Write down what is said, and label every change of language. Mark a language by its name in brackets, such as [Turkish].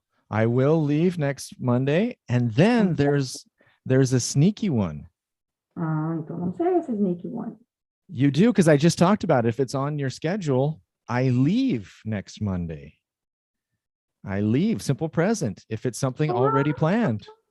[English] I will leave next Monday. And then there's a sneaky one. [Portuguese] Então não sei esse [English] sneaky one. You do, because I just talked about it. If it's on your schedule, I leave next Monday. I leave, simple present, if it's something already planned.